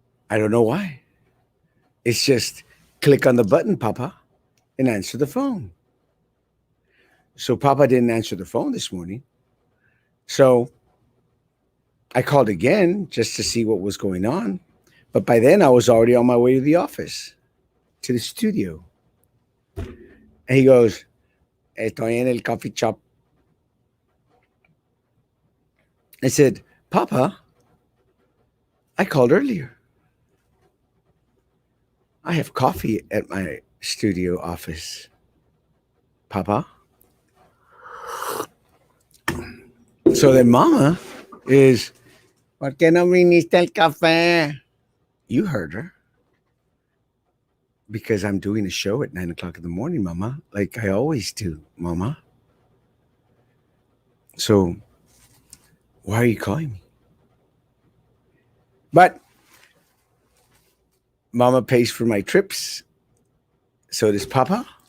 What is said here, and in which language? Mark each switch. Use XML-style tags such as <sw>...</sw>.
<en>I don't know why. It's just click on the button, Papa, and answer the phone. So Papa didn't answer the phone this morning. So I called again just to see what was going on. But by then I was already on my way to the office, to the studio. And he goes,</en> <es>Estoy en el</es> <en>coffee shop. I said, Papa, I called earlier. I have coffee at my studio office. Papa. So then Mama is,</en> <es>¿por qué no viniste al café?</es> <en>You heard her. Because I'm doing a show at 9 o'clock in the morning, Mama, like I always do, Mama. So why are you calling me? But Mama pays for my trips. So does Papa.</en>